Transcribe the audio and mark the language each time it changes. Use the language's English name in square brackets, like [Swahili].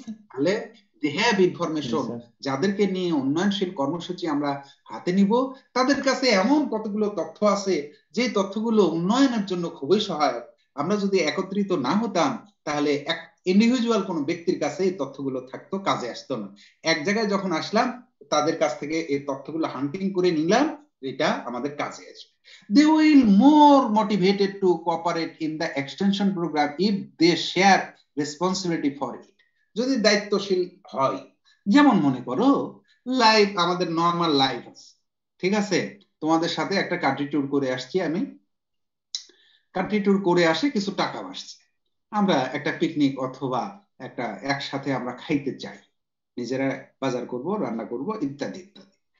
[Bangla] তাহলে [English] they have information, [Bangla] যাদেরকে নিয়ে উন্নয়নশীল কর্মসূচি আমরা হাতে নিব তাদের কাছে এমন কতগুলো তথ্য আছে যে তথ্যগুলো উন্নয়নের জন্য খুবই সহায়ক। আমরা যদি একত্রিত না হতাম তাহলে এক ইন্ডিভিজুয়াল কোনো ব্যক্তির কাছে এই তথ্যগুলো থাকতো, কাজে আসতো না। এক জায়গায় যখন আসলাম তাদের কাছ থেকে এই তথ্যগুলো হান্টিং করে নিলাম, এটা আমাদের কাজে আসবে। [English] They will more motivated to cooperate in the extension program if they share responsibility for it. [Bangla] যদি দায়িত্বশীল হয়, যেমন মনে করো লাইফ, আমাদের নর্মাল লাইফ আছে, ঠিক আছে? তোমাদের সাথে একটা কান্ট্রি ট্যুর করে আসছি, আমি কান্ট্রি ট্যুর করে আসে কিছু টাকা আসছে, আমরা একটা পিকনিক অথবা একটা একসাথে আমরা খাইতে চাই, নিজেরা বাজার করব, রান্না করব, ইত্যাদি ইত্যাদি।